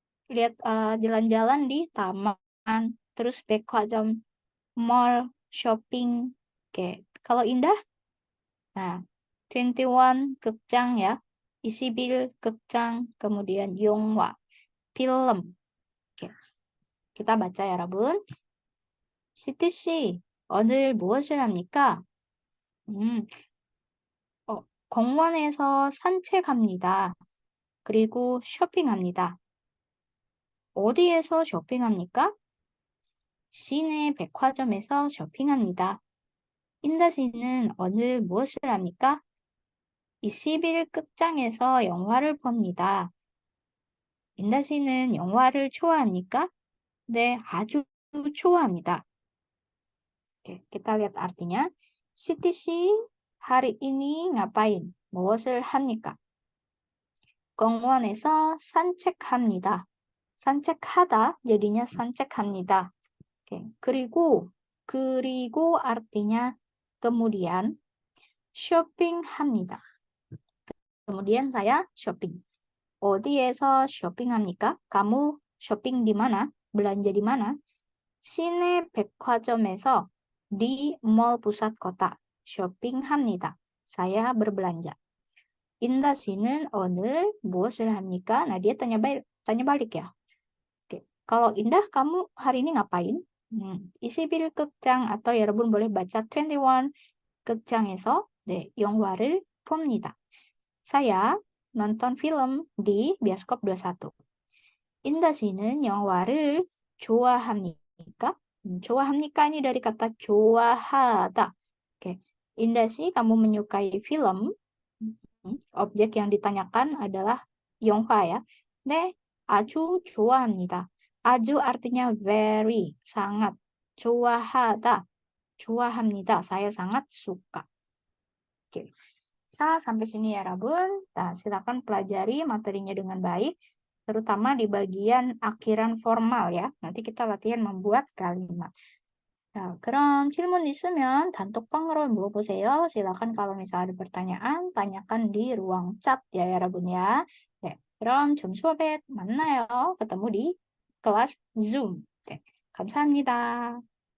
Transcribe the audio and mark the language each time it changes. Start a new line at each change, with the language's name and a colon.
Indonesian: Lihat jalan-jalan di taman, terus 백화점, mall, shopping. Oke, kalau Indah, nah 21 극장 ya, 21 극장, kemudian 영화, film. Oke, kita baca ya, Rabun.
Korean: 시티 씨, 오늘 무엇을 합니까? 공원에서 산책합니다. 그리고 쇼핑합니다. 어디에서 쇼핑합니까? 시내 백화점에서 쇼핑합니다. 인다 씨는 오늘 무엇을 합니까? 21 극장에서 영화를 봅니다. 인다 씨는 영화를 좋아합니까? 네, 아주 좋아합니다.
Indonesian: Oke, kita lihat artinya. Siti 씨, hari ini ngapain?
Korean: 무엇을 합니까? 공원에서 산책합니다. 산책하다
Indonesian: jadinya
Korean: 산책합니다.
Indonesian: Oke,
Korean: 그리고
Indonesian: artinya kemudian
Korean: 쇼핑합니다.
Indonesian: kemudian saya shopping.
Korean: 어디에서 쇼핑합니까?
Indonesian: kamu shopping di mana? belanja di mana?
Korean: 시내 백화점에서
Indonesian: di mall pusat kota.
Korean: 쇼핑합니다.
Indonesian: saya berbelanja.
Korean: 인다 씨는 오늘 무엇을 합니까?
Indonesian: Nah, dia tanya balik ya. Oke. Kalau Indah, kamu hari ini ngapain?
Korean: 21 극장
Indonesian: atau
Korean: 여러분
Indonesian: boleh baca
Korean: 21 극장에서 네, 영화를 봅니다.
Indonesian: Saya nonton film di bioskop 21.
Korean: 인다 씨는 영화를 좋아합니까? 좋아합니까
Indonesian: ini dari kata
Korean: 좋아하다.
Indonesian: Oke. 인다 씨, kamu menyukai film? Objek yang ditanyakan adalah 영화 ya.
Korean: 네, 아주 좋아합니다.
Indonesian: 아주 artinya very, sangat.
Korean: 좋아하다, 좋아합니다.
Indonesian: Saya sangat suka. Oke. Sampai sini ya, Rabun. Nah, silakan pelajari materinya dengan baik, terutama di bagian akhiran formal ya. Nanti kita latihan membuat kalimat.
Korean: Nah, 그럼 질문 있으면 단톡방으로 물어보세요.
Indonesian: silakan kalau misalnya ada pertanyaan, tanyakan di ruang chat ya, 여러분 ya.
Korean: 네, 그럼 좀 수업에 만나요.
Indonesian: ketemu di kelas Zoom.
Korean: 네, 감사합니다.